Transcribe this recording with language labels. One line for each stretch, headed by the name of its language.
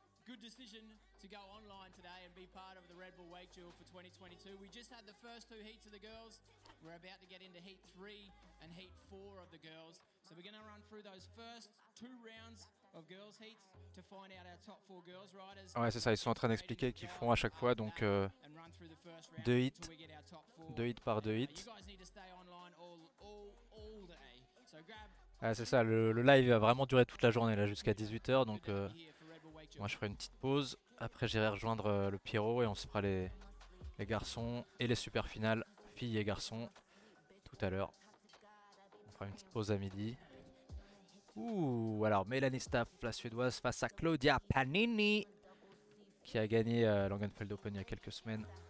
English: Good decision to go online today and be part of the Red Bull Wake Duel for 2022. We just had the first 2 heats of the girls. We're about to get into heat 3 and heat 4 of the girls. So we're going to run through those first 2 rounds of girls heats to find out our top 4 girls riders.
French: Ouais, c'est ça, ils sont en train d'expliquer qu'ils font à chaque fois donc 2 hits par 2 hits.
English: You guys need to stay online all day. So grab
French: Ah, c'est ça, le live va vraiment durer toute la journée là jusqu'à 18 h, donc moi je ferai une petite pause. Après j'irai rejoindre le Pierrot et on se fera les garçons et les super finales, filles et garçons, tout à l'heure. On fera une petite pause à midi. Ouh, alors Melanie Staff, la suédoise, face à Claudia Panini, qui a gagné Langenfeld Open il y a quelques semaines.